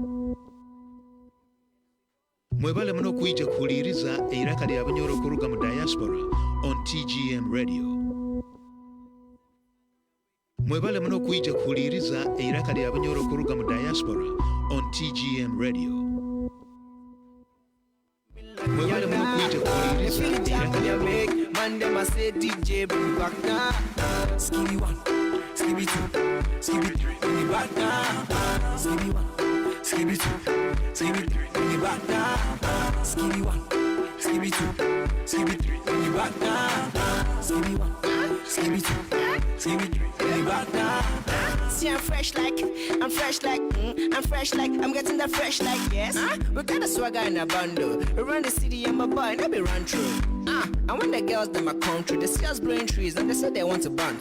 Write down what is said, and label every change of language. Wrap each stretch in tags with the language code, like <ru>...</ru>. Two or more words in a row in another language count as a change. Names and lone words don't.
<nyo>Mwebale muno kuija kuliriza iraka lya Bunyoro kuruga mu Diaspora on TGM Radio. Mwebale muno kuija kuliriza iraka lya Bunyoro kuruga mu Diaspora on TGM Radio. Mwebale muno kuija kuliriza iraka lya</nyo> <en>Man, them a say DJ bring back now. Skibby 1, Skibby 2, Skibby 3, bring it back now. Skibby 1, Skibby 2, Skibby 3, bring it back now. Skibby 1, Skibby 2, Skibby 3, bring it back now. Skibby 1, Skibby 2, Skibby 3, bring it back now. See, I'm fresh like, I'm getting that fresh like, yes. We got a swagger in a bundle. We run the city and my boy, let me run through. And when the girls in my country, they see us blowing trees and they say they want to bounce.</en>